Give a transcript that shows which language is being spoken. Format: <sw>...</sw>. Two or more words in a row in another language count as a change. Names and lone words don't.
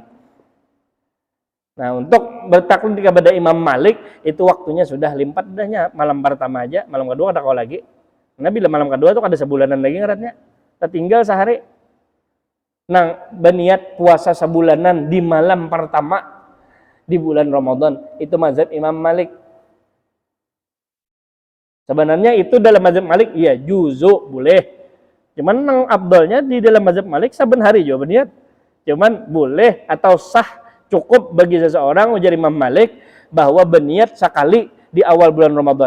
<bjn>Nah, untuk bertaklid kepada Imam Malik itu waktunya sudah limpat dahnya, malam pertama aja, malam kedua kada kawa lagi. Nah, bila malam kedua itu kada sebulanan lagi ngarannya.</bjn> <id>Tertinggal sehari. Nah, berniat puasa sebulanan di malam pertama di bulan Ramadan, itu mazhab Imam Malik. Sebenarnya itu dalam mazhab Malik ya juzu boleh.</id> <bjn>Cuman nang abdalnya di dalam mazhab Malik saben hari juga berniat.</bjn> <id>Cuman boleh atau sah cukup bagi seseorang ujar Imam Malik bahwa berniat sekali di awal bulan Ramadan.</id>